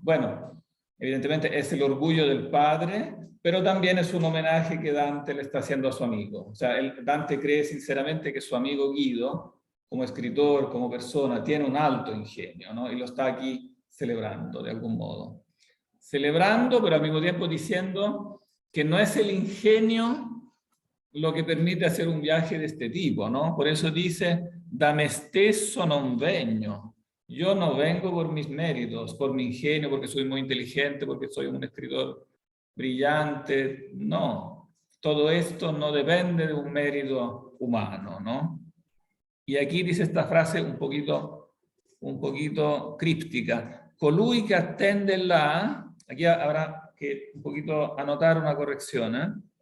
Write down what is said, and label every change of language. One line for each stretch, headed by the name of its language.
Spanish: Bueno, evidentemente es el orgullo del padre, pero también es un homenaje que Dante le está haciendo a su amigo. O sea, Dante cree sinceramente que su amigo Guido, como escritor, como persona, tiene un alto ingenio, ¿no? Y lo está aquí celebrando de algún modo. Celebrando, pero al mismo tiempo diciendo que no es el ingenio lo que permite hacer un viaje de este tipo, ¿no? Por eso dice:
Italian: da me stesso non vengo.
Spanish: Yo no vengo por mis méritos, por mi ingenio, porque soy muy inteligente, porque soy un escritor brillante. No, todo esto no depende de un mérito humano, ¿no? Y aquí dice esta frase un poquito críptica:
Italian: colui che attende là,
Spanish: aquí habrá que un poquito anotar una corrección, ¿eh?